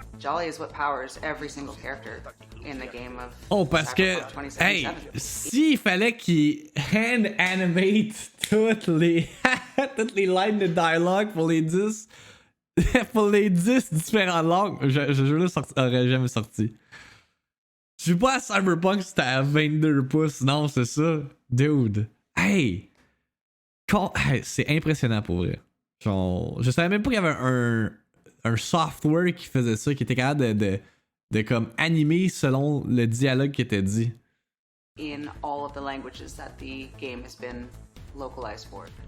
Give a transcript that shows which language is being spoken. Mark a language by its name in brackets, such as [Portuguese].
[English] Jolly is what powers every single character in the game of [French] Oh, parce que, [English] Cyberpunk 2077. [French] hey, s'il fallait qu'il [English] hand animate [French] toutes les lignes de dialogue pour les 10 pour les 10 différentes langues. Ce jeu-là aurait jamais sorti. Je suis pas à Cyberpunk, c'était à 22 pouces. Non, c'est ça. Dude. Hey! C'est impressionnant pour vrai. Genre, je savais même pas qu'il y avait un software qui faisait ça, qui était capable de comme animer selon le dialogue qui était dit. [English] In all of the languages that the game has been localized for.